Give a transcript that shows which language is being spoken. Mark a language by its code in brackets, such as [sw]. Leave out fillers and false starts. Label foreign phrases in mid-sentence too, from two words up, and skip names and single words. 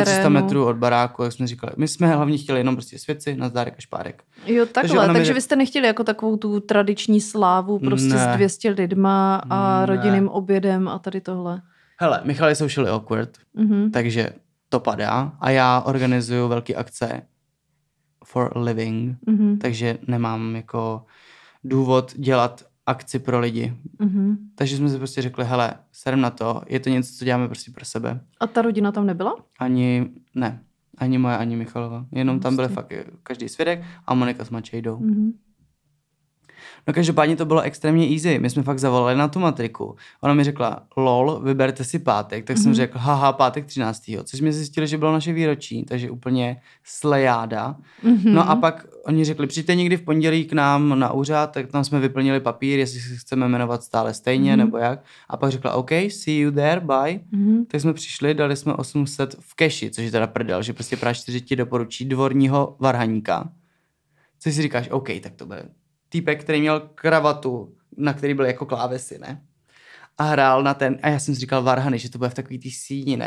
[cs] My to máme 300 metrů od baráku, jak jsme říkali. My jsme hlavně chtěli jenom prostě svěci, nazdárek a špárek. Jo, takhle. Takže vy jste nechtěli jako takovou tu tradiční slávu prostě s 200 lidma a rodinným obědem a tady tohle? Hele, Michal je [en] socially awkward, [cs] takže to padá a já organizuju velké akce [en] for living, [cs] takže nemám jako důvod dělat akci pro lidi. Takže jsme si prostě řekli, hele, serem na to, je to něco, co děláme prostě pro sebe. A ta rodina tam nebyla? Ani moje, ani Michalova. Jenom tam byly fakt každý svědek a Monika s Mačejdou. No každopádně to bylo extrémně easy. My jsme fakt zavolali na tu matriku. Ona mi řekla, lol, vyberte si pátek. Tak jsem řekl, haha, pátek 13. Což jsme zjistili, že bylo naše výročí, takže úplně slejáda. No a pak oni řekli, přijďte někdy v pondělí k nám na úřad, tak tam jsme vyplnili papír, jestli se chceme jmenovat stále stejně nebo jak. A pak řekla, [en] OK, see you there, bye. [cs] Tak jsme přišli, dali jsme 800 v keši, což je teda prdel, že prostě Praha 4 ti doporučí dvorního varhaníka. Což si říkáš, OK, tak to bude týpek, který měl kravatu, na který byly jako klávesy, ne? A hrál na ten, a já jsem si říkal varhany, že to bude v takový tý síni, ne?